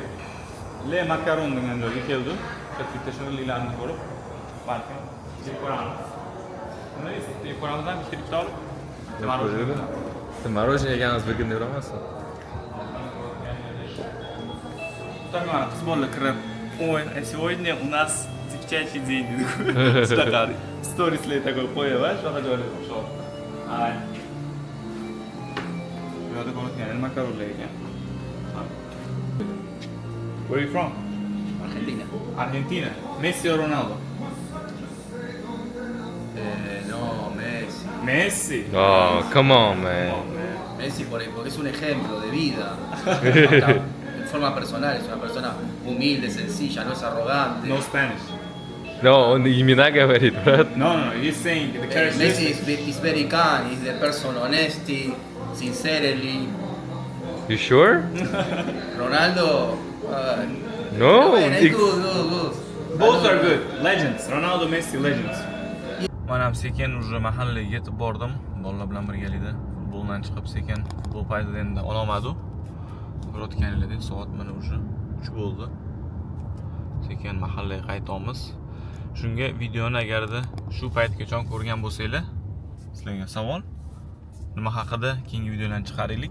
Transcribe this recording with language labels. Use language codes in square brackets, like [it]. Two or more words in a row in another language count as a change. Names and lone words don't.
[uz] Le makaron degan joyga keldi. Bitta shirlilarni ko'rib, balkim yeb ko'ramiz. Nima deysiz? Yeb ko'ramizdan bitta olib. Morojen yeganimiz bir kunda yuramasmi? Так, qiz bola kirib, [ru] "Ой, а сегодня у нас девчачий день". [uz] Shunaqa storieslar такой qo'yib, shunaqa joylar o'xshab. Ay. Bu yerda ko'rayotgan makaronlar ekan. [en] Where are you from? Argentina. Argentina. Messi o Ronaldo? No, Messi. Messi. Oh, come on, man. [es] Messi porque es un ejemplo de vida. En forma personal, es una persona humilde, sencilla, no es arrogante. [en] No Spanish. No, [ru] имена говорит, брат. [en] No, he's saying the Messi characteristics. is very kind, is the person honesty, sincerely. You sure? Ronaldo. No. [es] Bueno, es good. [en] Both are good. Legends. Ronaldo, Messi, legends. [uz] Mana ham sekin уже mahallaga yetib bordim. Bolalar bilan birgalikda futboldan chiqib sekin futbol paytida endi ololmadi. Ko'rayotganinglardek soat mana уже 3 bo'ldi. Sekin mahallaga qaytamiz. Shunga videoni agarda shu paytgacha ko'rgan bo'lsanglar, sizlarga savol nima haqida keyingi videolarni chiqaraylik.